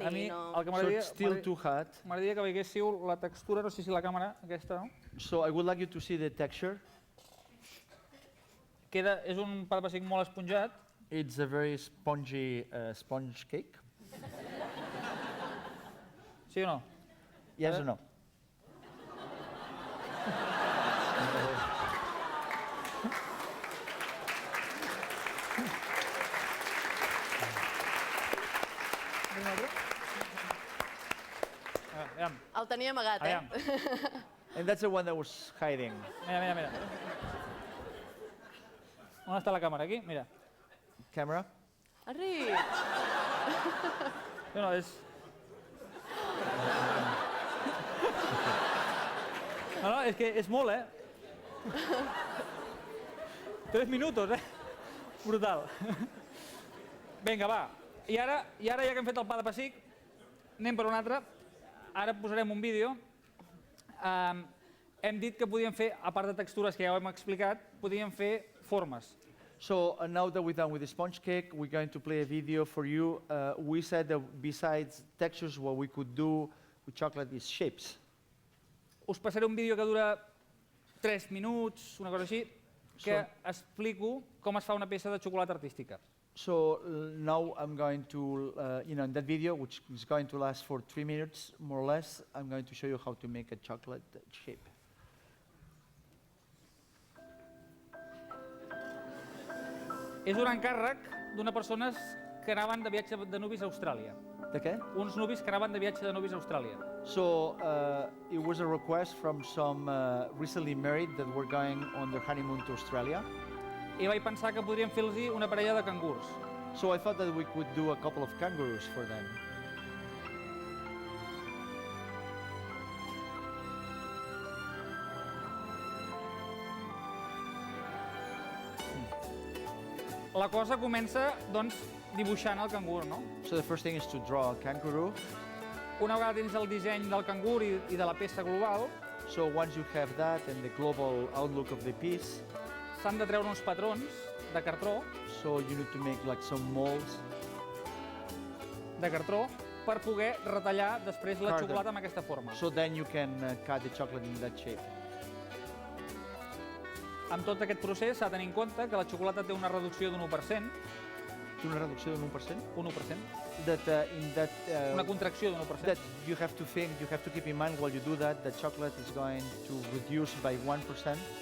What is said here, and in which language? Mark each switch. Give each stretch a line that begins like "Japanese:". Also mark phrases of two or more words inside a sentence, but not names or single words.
Catalan: A mi, i no... el que
English: So it's still too hot.
Catalan: m'agradaria que veiéssiu la textura, no sé si la càmera, aquesta, no?
English: So I would like you to see the texture.
Catalan: És un pa de pessic molt esponjat.
English: It's a very spongy sponge cake.
Catalan: Sí o no?
English: Yes or no?
Catalan: Aviam, El tenia amagat, aviam. eh?
English: And that's the one that was hiding.
Catalan: Mira. On està la càmera? Aquí? Mira.
English: Camera? Arri!
Catalan: No, és... No, és que és molt, 3 minutos, Brutal. Vinga, va. I ara, ja que hem fet el pa de pessic, anem per un altre. Ara posarem un vídeo. Hem dit que podíem fer, a part de textures que ja ho hem explicat, podíem fer formes.
English: So now that we're done with the sponge cake, we're going to play a video for you. We said that besides textures, what we could do with chocolate is shapes.
Catalan: Us passaré un vídeo que dura 3 minuts, una cosa així. que explico com es fa una peça de xocolata artística.
English: So now I'm going to, in that video, which is going to last for 3 minutes, more or less, I'm going to show you how to make a chocolate shape.
Catalan: És un encàrrec d'unes persones que anaven de viatge de nuvis a Austràlia. De què? Uns nuvis que anaven de viatge de nuvis a Austràlia.
English: So it was a request from some recently married that were going on their honeymoon to Australia.
Catalan: I vaig pensar que podríem fer-los una parella de cangurs.
English: So I thought that we could do a couple of kangaroos for them.
Catalan: La cosa comença, doncs, dibuixant el cangur, no?
English: So the first thing is to draw a kangaroo.
Catalan: Una vegada tens el disseny del cangur i de la peça global,
English: So once you have that and the global outlook of the piece,
Catalan: s'han de treure uns patrons de cartró,
English: so you need to make like some molds
Catalan: per poder retallar després la Carden. xocolata amb aquesta forma.
English: so then you can cut the chocolate in that shape.
Catalan: Amb tot aquest procés s'ha de tenir en compte que la xocolata té una reducció d'un 1%, Una reducció d'un 1%? un 1%,
English: That in that
Catalan: una contracció d'un 1%.
English: that you have to think, you have to keep in mind while you do that, the chocolate is going to reduce by 1%.